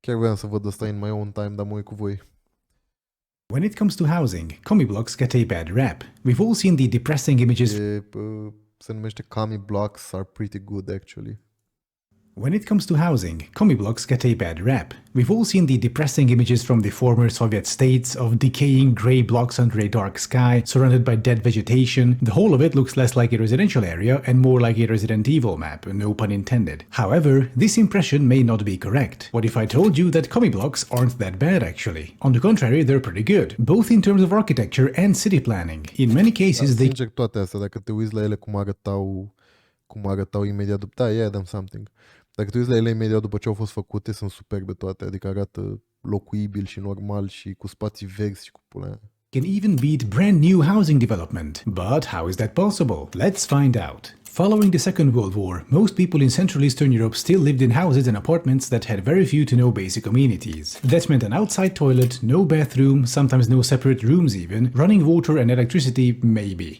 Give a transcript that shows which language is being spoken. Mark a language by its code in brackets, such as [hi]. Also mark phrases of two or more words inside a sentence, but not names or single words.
[ro] Chiar voiam să văd ăsta [en] in my own time, [ro] dar mă uit cu voi. [en] When it comes to housing, commie blocks get a bad rap. We've all seen the depressing images. [ro] Se numește [en] commie blocks are pretty good, actually. When it comes to housing, commie blocks get a bad rap. We've all seen the depressing images from the former Soviet states of decaying grey blocks under a dark sky, surrounded by dead vegetation. The whole of it looks less like a residential area and more like a Resident Evil map, no pun intended. However, this impression may not be correct. What if I told you that commie blocks aren't that bad actually? On the contrary, they're pretty good, both in terms of architecture and city planning. In many cases, they... [ro] Sincer, toate astea, dacă te uiți la ele cum arătau imediat după... Da, [en] yeah, them something. [ro] Dacă te uiți la ele imediat după ce au fost făcute, sunt superbe toate, adică arată locuibil și normal și cu spații verzi și cu pula. [en] Can even beat brand new housing development. But how is that possible? Let's find out. Following the Second World War, most people in Central Eastern Europe still lived in houses and apartments that had very few to no basic amenities. That meant an outside toilet, no bathroom, sometimes no separate rooms even, running water and electricity maybe.